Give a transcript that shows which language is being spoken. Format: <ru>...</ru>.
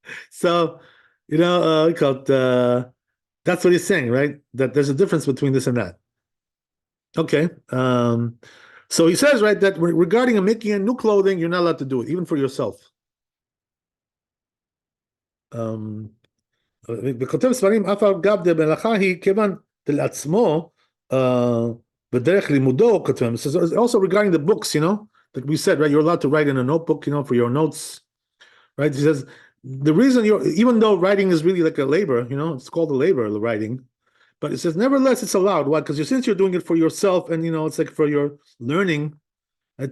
<en>So, we call it, that's what he's saying, right? That there's a difference between this and that. Okay. So he says, right, that regarding making a new clothing, you're not allowed to do it, even for yourself.</en> <he>וכותב ספרים, אף על גב דמלאכה היא כיוון לעצמו, בדרך לימודו, כותב.</he> <en>Also regarding the books, like we said, right, you're allowed to write in a notebook, for your notes, right? He says, the reason even though writing is really like a labor, it's called a labor, the writing, but it says, nevertheless, it's allowed. Why? Because since you're doing it for yourself, and it's like for your learning, right?</en>